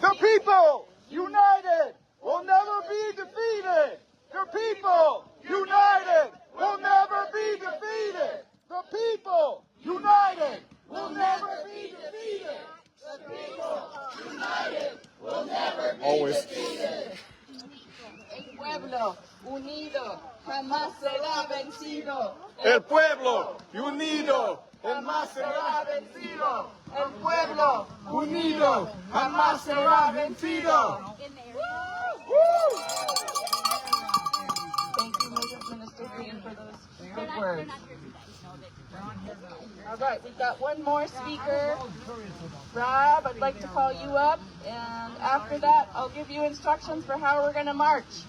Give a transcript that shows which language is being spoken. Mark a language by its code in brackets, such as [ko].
[en] The people united will never be defeated. The people united will never be defeated. The people united will never be defeated. The people united will never be Always. defeated. [es] El pueblo unido jamás será vencido. El pueblo unido jamás será vencido. El pueblo unido jamás será vencido. [en] Thank you, Minister Green, for those good words. All right, we've got one more speaker. Rob, I'd like to call you up, and after that, I'll give you instructions for how we're going to march.